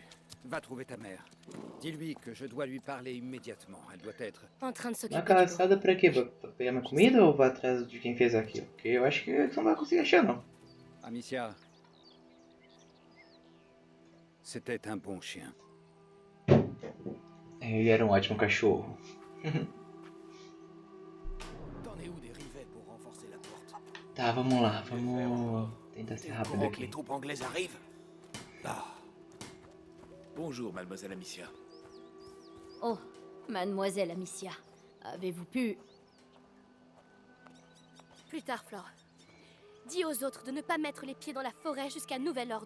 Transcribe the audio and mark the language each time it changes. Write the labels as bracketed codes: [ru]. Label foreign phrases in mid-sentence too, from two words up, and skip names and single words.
[fr] Va trouver ta mère. Dis-lui que je dois lui parler immédiatement. Elle doit être... En train de [pt] Uma [fr] s'occuper du [pt] caçada pra quê? Pra pegar minha comida ou vai atrás de quem fez aquilo? Porque eu acho que você não vai conseguir achar, não. [fr] Amicia. C'était un bon chien. [pt] Ele era um ótimo cachorro. [fr] T'en es où des rivets pour renforcer la porte? [pt] Tá, vamos lá. Vamos tentar ser [fr] T'es au [pt] rápido [fr] courant que les [pt] aqui. [fr] troupes anglaises arrivent? Ah. Bonjour, mademoiselle Amicia. Oh, mademoiselle Amicia, avez-vous pu... Plus tard, Flore. Dis aux autres de ne pas mettre les pieds dans la forêt jusqu'à nouvel ordre.